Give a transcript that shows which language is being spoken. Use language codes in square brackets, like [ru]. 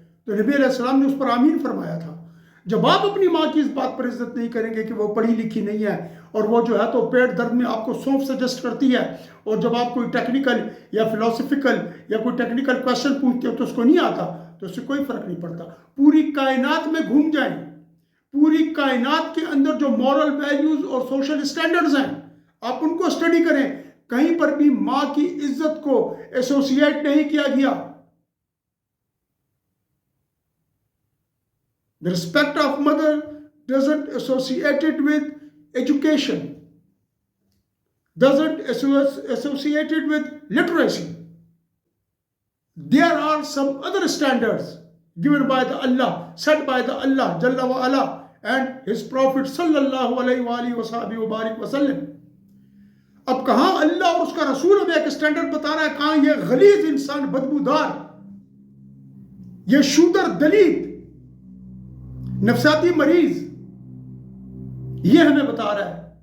[ur] تو نبی علیہ السلام نے اس پر آمین فرمایا تھا. جب آپ اپنی ماں کی اس بات پر عزت نہیں کریں گے کہ وہ پڑھی لکھی نہیں ہے اور وہ جو ہے تو پیٹ درد میں آپ کو سونف سجسٹ کرتی ہے، اور جب آپ کوئی ٹیکنیکل یا فلسفیکل یا کوئی ٹیکنیکل کویشچن پوچھتے ہو تو اس کو نہیں آتا، تو اس سے کوئی فرق نہیں پڑتا. پوری کائنات میں گھوم جائیں، پوری کائنات کے اندر جو مورل ویلیوز اور سوشل سٹینڈرڈز ہیں آپ ان کو اسٹڈی کریں، کہیں پر بھی ماں کی عزت کو ایسوسیٹ نہیں کیا گیا. [en] The respect of mother doesn't associate it with education, doesn't associate it with literacy. There are some other standards given by the Allah, set by the Allah Jalla wa Ala and His Prophet sallallahu alayhi wa alihi wa sahbihi wa barik wa sallam. [ur] اب کہاں اللہ اور اس کا رسول ہمیں ایک standard بتا رہا ہے، کہاں یہ غلیظ انسان، بدبودار، یہ شودر دلیت، نفسیاتی مریض یہ ہمیں بتا رہا ہے.